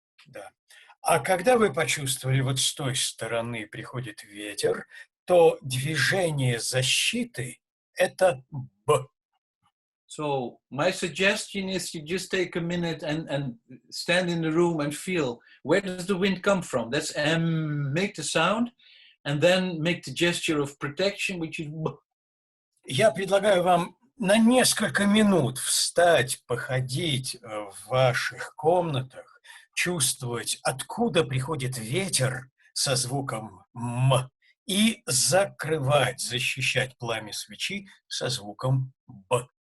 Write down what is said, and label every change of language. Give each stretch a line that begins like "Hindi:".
Russian: Да. А когда вы почувствовали, вот с той стороны приходит ветер, то движение защиты – это Б.
English: So my suggestion is you just take a minute and stand in the room and feel, where does the wind come from? That's M, make the sound, and then make the gesture of protection, which is B.
Russian: Я предлагаю вам на несколько минут встать, походить в ваших комнатах, чувствовать, откуда приходит ветер со звуком М, и закрывать, защищать пламя свечи со звуком Б.